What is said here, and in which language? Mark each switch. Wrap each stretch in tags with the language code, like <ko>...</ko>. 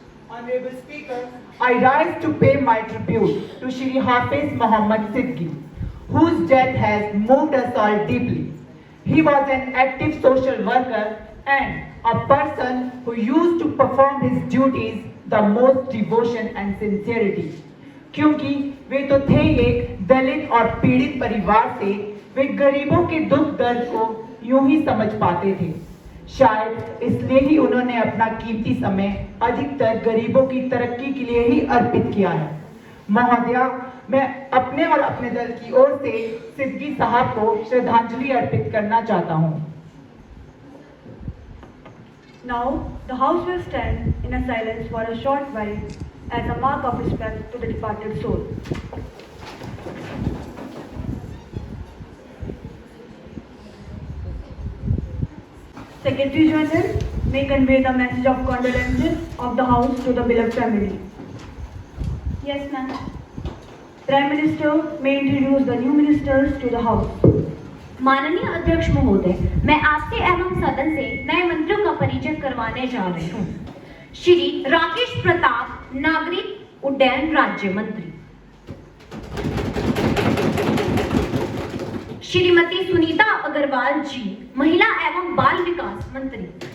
<en>Honorable Speaker, I rise to pay my tribute to Shri Hafiz Mohammad Siddiqui, whose death has moved us all deeply. He was an active social worker and a person who used to perform his duties the most devotion and sincerity.</en> <hi>क्योंकि वे तो थे एक दलित और पीड़ित परिवार से, वे गरीबों के दुख दर्द को यूं ही समझ पाते थे। शायद इसलिए ही उन्होंने अपना कीमती समय अधिकतर गरीबों की तरक्की के लिए ही अर्पित किया है। महोदया, मैं अपने और अपने दल की ओर से सिद्दीकी साहब को श्रद्धांजलि अर्पित करना चाहता हूँ।</hi> <en>Now, the House will stand in a silence for a short while as a mark of respect to the departed soul. Secretary General may convey the message of condolences of the House to the beloved family. Yes, ma'am. Prime Minister may introduce the new ministers to the House.</en> <hi>माननीय अध्यक्ष महोदय, मैं आपसे एवं सदन से नए मंत्रियों का परिचय करवाने जा रही हूँ। श्री राकेश प्रताप, नागरिक उड्डयन राज्य मंत्री। श्रीमती सुनीता अग्रवाल जी, महिला एवं बाल विकास मंत्री।</hi>